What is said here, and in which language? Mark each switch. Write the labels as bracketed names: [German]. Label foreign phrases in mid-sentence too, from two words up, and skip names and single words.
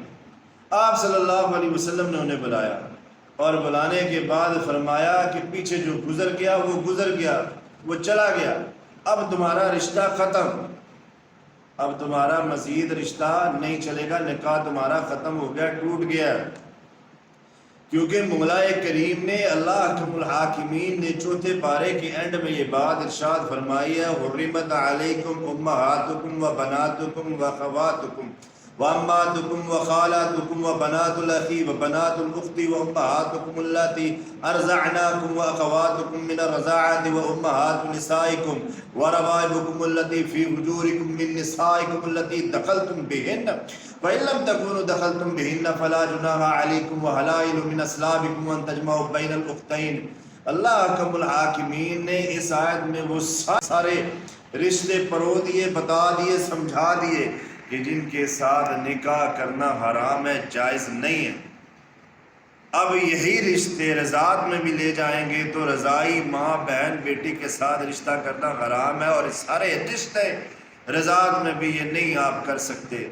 [Urdu] آپ [Arabic] صلی اللہ علیہ وسلم [Urdu] نے انہیں بلایا اور بلانے کے بعد فرمایا کہ پیچھے جو گزر گیا وہ گزر گیا، وہ چلا گیا، اب تمہارا رشتہ ختم، اب تمہارا مزید رشتہ نہیں چلے گا، نکاح تمہارا ختم ہو گیا، ٹوٹ گیا۔ کیونکہ مولا کریم نے، اللہ [Arabic] حکم الحاکمین [Urdu] نے 4تھے پارے کے اینڈ میں یہ بات ارشاد فرمائی [Arabic] ہے، حرمت علیکم امہاتکم و بناتکم و خواتکم و اماتکم و خالاتکم و بنات الاخی و بنات الاخت و امہاتکم اللاتی ارضعناکم و اخواتکم من الرضاعت و امہات نسائکم و ربائبکم اللاتی فی حجورکم من نسائکم اللاتی دخلتم بہن وَإِن لَمْ تَكُونُوا دَخَلْتُمْ بِهِنَّ فَلَا جُنَاحَ عَلَيْكُمْ وَحَلَائِلُ مِنْ أَصْلَابِكُمْ وَأَن تَجْمَعُوا بَيْنَ الْأُخْتَيْنِ۔ [Urdu] اللہ [Arabic] حکم الحاکمین [Urdu] نے اس آیت میں وہ سارے رشتے پرو دیے، بتا دیے، سمجھا دیے کہ جن کے ساتھ نکاح کرنا حرام ہے، جائز نہیں ہے۔ اب یہی رشتے رضاعت میں بھی لے جائیں گے تو رضائی ماں بہن بیٹی کے ساتھ رشتہ کرنا حرام ہے، اور سارے رشتے رضاعت میں بھی یہ نہیں آپ کر سکتے۔